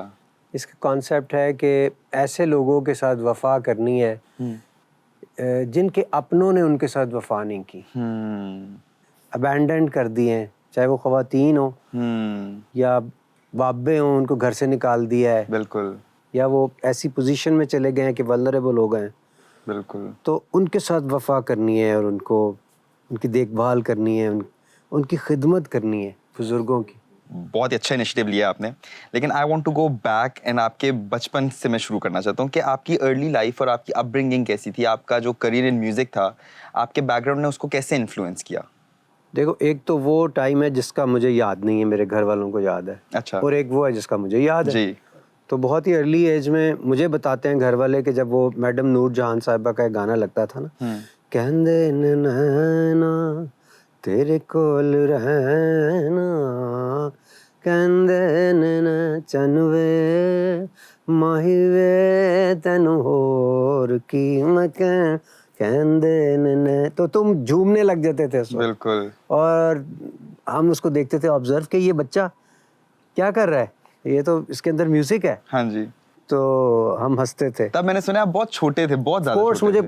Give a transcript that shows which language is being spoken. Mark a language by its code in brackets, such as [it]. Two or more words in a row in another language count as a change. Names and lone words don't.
[ur] اس کا کانسیپٹ ہے کہ ایسے لوگوں کے ساتھ وفا کرنی ہے جن کے اپنوں نے ان کے ساتھ وفا نہیں کی, ابینڈنڈ کر دی ہیں, چاہے وہ خواتین ہوں یا بابے ہوں, ان کو گھر سے نکال دیا ہے. بالکل. یا وہ ایسی پوزیشن میں چلے گئے ہیں کہ ولنریبل ہو گئے ہیں. بالکل. تو ان کے ساتھ وفا کرنی ہے اور ان کی دیکھ بھال کرنی ہے, ان کی خدمت کرنی ہے, بزرگوں کی. بہت ہی اچھا انیشیٹو لیا آپ نے. لیکن [en] I want to go back and [ur] آپ کے بچپن سے میں شروع کرنا چاہتا ہوں کہ آپ کی [en] early life [ur] اور آپ کی اپ برنگنگ کیسی تھی. آپ کا جو [en] career in music [ur] تھا, آپ کے بیک گراؤنڈ نے اس کو کیسے انفلوئنس کیا؟ دیکھو, ایک تو وہ ٹائم ہے جس کا مجھے یاد نہیں ہے, میرے گھر والوں کو یاد ہے. اچھا. اور ایک وہ ہے جس کا مجھے یاد ہے. جی. تو بہت ہی [en] early age [ur] میں مجھے بتاتے ہیں گھر والے کہ جب وہ میڈم نور جہاں صاحبہ کا ایک گانا لگتا تھا نا, [pa] کہندے نینا تیرے کول رہنا, کہندے نینا چنوے ماہی وے تینو ہور کی میں کہندے نینا, [ur] تو تم جھومنے لگ جاتے تھے اس وقت. بالکل. اور ہم اس کو دیکھتے تھے آبزرو کہ یہ بچہ کیا کر رہا ہے, یہ تو اس کے اندر میوزک ہے. ہاں جی. تو ہم ہنستے تھے. تب میں نے سنا آپ بہت چھوٹے تھے, بہت زیادہ چھوٹے تھے.